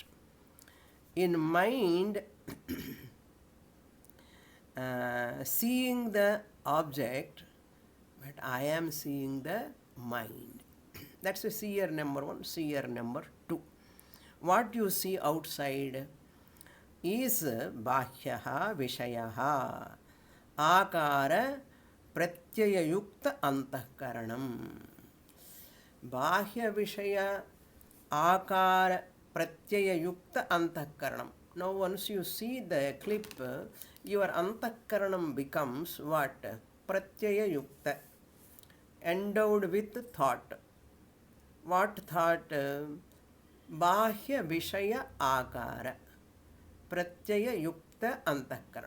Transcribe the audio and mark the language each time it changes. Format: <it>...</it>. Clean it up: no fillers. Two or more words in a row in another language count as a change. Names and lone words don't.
<en>In mind, seeing the object, but I am seeing the mind. That's a seer number one. Seer number two. What you see outside is</en> <sa>बाह्यः विषयः आकार प्रत्यययुक्त अन्तःकरणम्. बाह्य विषय आकार प्रत्यययुक्त अन्तःकरणम्.</sa> <en>Now once you see the clip, your antakaranam becomes what? Pratyayayukta, endowed with thought. What thought?</en> <sa>बाह्य विषय आकार प्रत्यययुक्त अन्तःकरणम्.</sa>